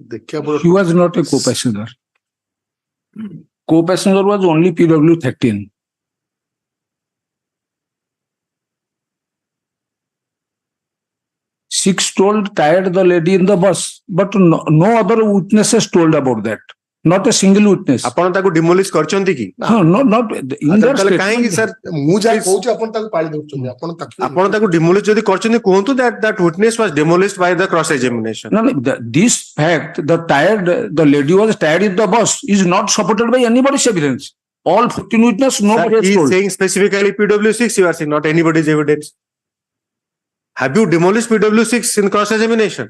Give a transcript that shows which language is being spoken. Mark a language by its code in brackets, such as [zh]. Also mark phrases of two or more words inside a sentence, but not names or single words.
[en] He was not a co-passenger. Co-passenger was only PW13. Six told tired the lady in the bus, but no other witnesses told about that. Not a single witness. [or] ଆପଣ ତାକୁ demolish କରିଛନ୍ତି କି? [en] No, not in their [or] ତାହେଲେ କାହିଁକି [en] statement. sir? [or] ମୁଁ ଯାହା କହୁଛି ଆପଣ ତାକୁ ପାଳି ଦଉଛନ୍ତି ଆପଣ ତାକୁ demolish ଯଦି କରିଛନ୍ତି କୁହନ୍ତୁ [en] that witness was demolished by the cross examination. No, this fact, the lady was tired in the bus is not supported by anybody's evidence. All 14 witnesses, nobody Sir, has he is told. saying specifically PW6, you are saying, not anybody's evidence. Have you demolished PW6 in cross examination?